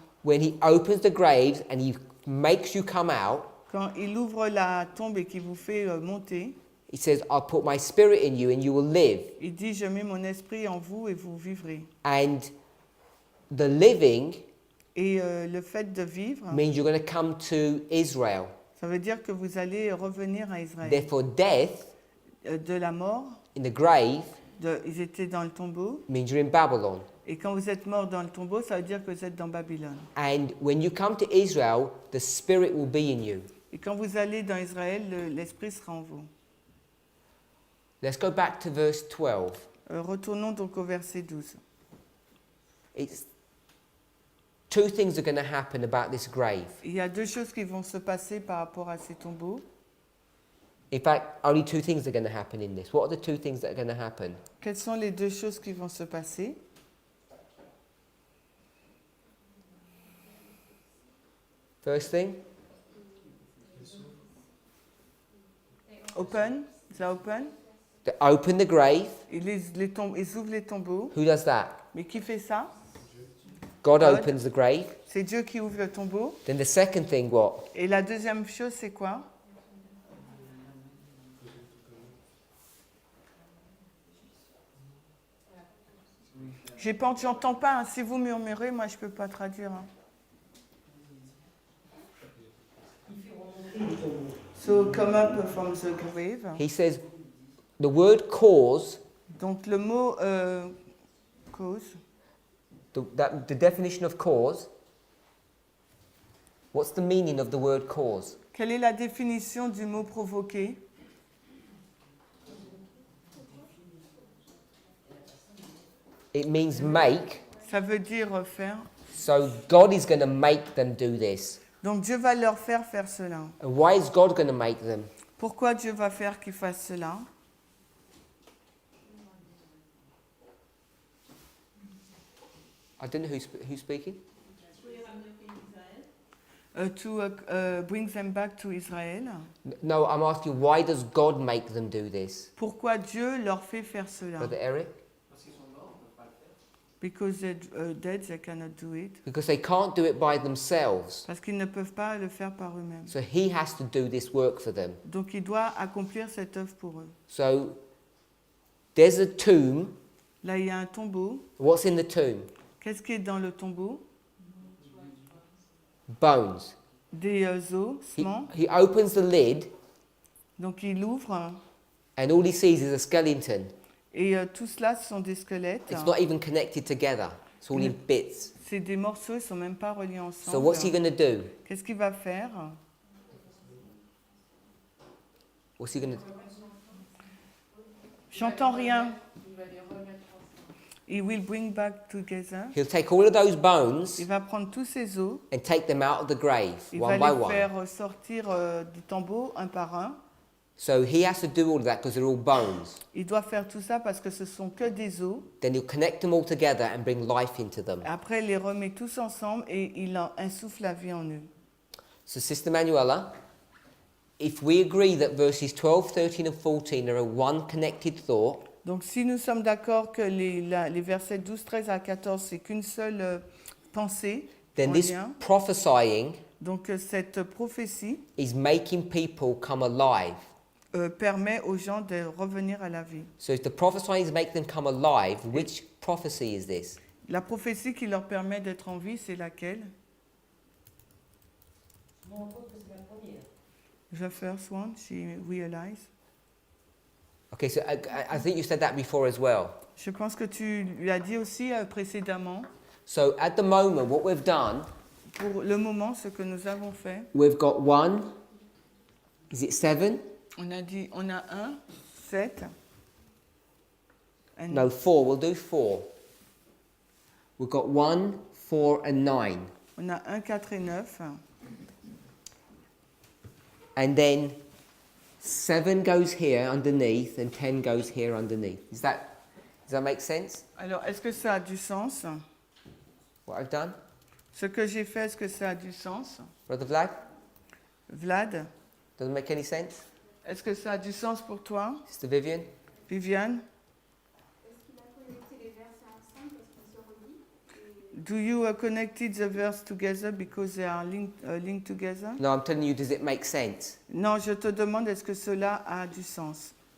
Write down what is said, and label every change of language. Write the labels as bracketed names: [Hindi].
[English] when he opens the graves and he makes you come out, [French] quand il ouvre la tombe et qu'il vous fait monter, [English] he says, I'll put my spirit in you and you will live. [French] il dit, je mets mon esprit en vous et vous vivrez. [English] And the living [French] Et le fait de vivre, [English] means you're going to come to Israel. [French] ça veut dire que vous allez revenir à Israël. [English] Therefore, death [French] De la mort, [English] in the grave [French] ils étaient dans le tombeau. [English] means you're in Babylon. [French] Et quand vous êtes mort dans le tombeau, ça veut dire que vous êtes dans Babylone. [English] And when you come to Israel, the spirit will be in you. [French] Et quand vous allez dans Israël, l'esprit sera en vous. [English] Let's go back to verse 12. [French] Retournons donc au verset 12. [English] It's two things are going to happen about this grave. [French] Il y a deux choses qui vont se passer par rapport à ces tombeaux. [English] In fact, only two things are going to happen in this. What are the two things that are going to happen? [French] Quelles sont les deux choses qui vont se passer? [English] First thing, Open, they open. they open the grave. [French] Ils ouvrent les tombeaux. [English] Who does that? [French] Mais qui fait ça? [English] God God. opens the grave. [French] C'est Dieu qui ouvre le tombeau. [English] Then the second thing, what? [French] Et la deuxième chose, c'est quoi? J'entends pas. Hein. Si vous murmurez, moi, je peux pas traduire. Hein. [English] So come up from the grave. He says the word cause, [French] Donc le mot cause. [English] the definition of cause, what's the meaning of the word cause? [French] Quelle est la définition du mot provoquer? [English] It means make. [French] Ça veut dire faire. [English] So God is going to make them do this. [French] Donc Dieu va leur faire cela. [English] And why is God going to make them? [French] Pourquoi Dieu va faire qu'ils fassent cela? [English] I don't know who's speaking. To bring them back to Israël. No, I'm asking why does God make them do this? [French] Pourquoi Dieu leur fait faire cela? [English] Brother Eric? [French] Parce qu'ils sont morts, on ne peut pas le faire. [English] Because they're dead, they cannot do it. Because they can't do it by themselves. [French] Parce qu'ils ne peuvent pas le faire par eux-mêmes. [English] So he has to do this work for them. [French] Donc il doit accomplir cette œuvre pour eux. [English] So there's a tomb. [French] Là, il y a un tombeau. [English] What's in the tomb? [French] Qu'est-ce qui est dans le tombeau? [English] Bones. [French] Des ossements. [English] He opens the lid [French] Donc il ouvre [English] and all he sees is a skeleton. [French] et tout cela, ce sont des squelettes. [English] It's not even connected together. It's all in bits. [French] C'est des morceaux, ils ne sont même pas reliés [English] So [French] ensemble. [English] what's he going to do? [French] Qu'est-ce qu'il va faire? [English] What's he going to do? [French] J'entends rien. Il va les remettre ensemble. [English] He will bring back together. He'll take all of those bones [French] Il va prendre tous ces os. [English] and take them out of the grave [French] Il [English] one [French] va [English] by [French] les [English] one. [French] faire sortir du tombeau un par un. [English] So he has to do all of that because they're all bones. [French] Il doit faire tout ça parce que ce sont que des os. [English] Then he'll connect them all together and bring life into them. [French] Après, il les remet tous ensemble et il en insuffle la vie en eux. [English] So Sister Manuela, if we agree that verses 12, 13 and 14 are a one connected thought, [French] Donc, si nous sommes d'accord que les versets 12, 13 à 14, c'est qu'une seule pensée [English] then [French] en [English] this [French] lien, [English] prophesying [French] donc cette prophétie [English] is making people come alive. [French] permet aux gens de revenir à la vie. [English] So if the prophesying is making them come alive, which prophecy is this? [French] La prophétie qui leur permet d'être en vie, c'est laquelle? Je me rends compte que c'est la première. [English] The first one, she realized. Okay, so I think you said that before as well. [French] Je pense que tu lui as dit aussi précédemment. [English] So at the moment, what we've done, [French] Pour le moment, ce que nous avons fait, [English] we've got 1, is it 7? [French] on a dit, on a 1, 7. [English] No, 4, we'll do 4. We've got 1, 4 and 9. [French] On a 1, 4 et 9. [English] And then 7 goes here underneath and 10 goes here underneath. Does that make sense? [French] Alors, est-ce que ça a du sens? [English] What I've done? [French] Ce que j'ai fait, est-ce que ça a du sens? [English] Brother Vlad? [French] Vlad, [English] Doesn't make any sense? [French] est-ce que ça a du sens pour toi? [English] Sister Vivian? [French] Viviane, Est-ce qu'il a connecté les versets ensemble parce qu'ils se relient? [English] do you connected the verse together because they are linked together? No, I'm telling you, does it make sense? [French] Non, je te demande, est-ce que cela a du sens?